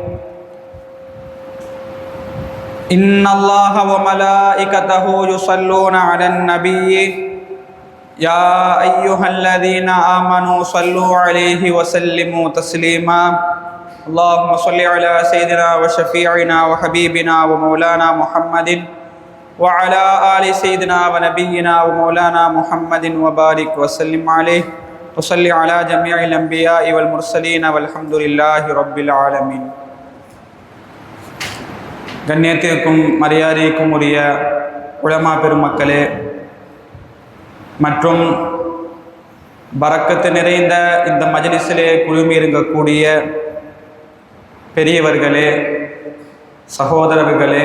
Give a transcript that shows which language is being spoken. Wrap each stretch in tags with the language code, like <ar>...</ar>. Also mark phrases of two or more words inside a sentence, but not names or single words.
<ar>إن الله وملائكته يصلون على النبي يا أيها الذين آمنوا صلوا عليه وسلموا تسليما اللهم صل على سيدنا وشفيعنا وحبيبنا ومولانا محمد وعلى آل سيدنا ونبينا ومولانا محمد وبارك وسلم عليه وصل على جميع الأنبياء والمرسلين والحمد لله رب العالمين.</ar> <ta>கண்ணியத்திற்கும் மரியாதைக்கும் உரிய உலமா பெருமக்களே மற்றும் பரக்கத்து நிறைந்த இந்த மஜ்லிஸிலே குழுமி இருக்கக்கூடிய பெரியவர்களே, சகோதரர்களே,</ta>